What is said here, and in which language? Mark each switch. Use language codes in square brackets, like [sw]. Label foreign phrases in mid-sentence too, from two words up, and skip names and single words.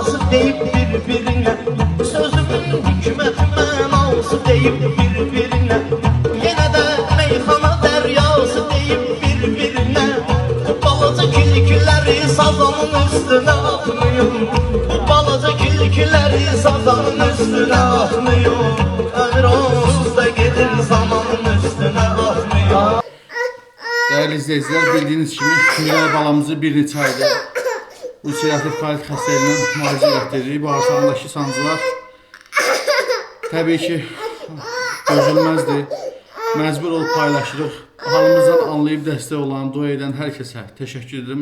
[az] deyip birbirine, sözümün hikmet mənası deyip birbirine, yine de meyxana deryası deyip birbirine, balaca kilkileri sazanın üstüne atmayın, balaca kilkileri sazanın üstüne atmayın, ömür onsuz da gelir zamanın üstüne atmayın. [tr] Değerli izleyiciler, [az] bildiğiniz kimi Miray balamızı bir neçə aydır ulserativ kolit xəstəliyindən müalicə etdiririk. Bağırsağındakı sancılar təbii ki dözülməzdir. Məcbur olub paylaşırıq. Halımızdan anlayıb dəstək olan, dua edən hər kəsə təşəkkür edirəm.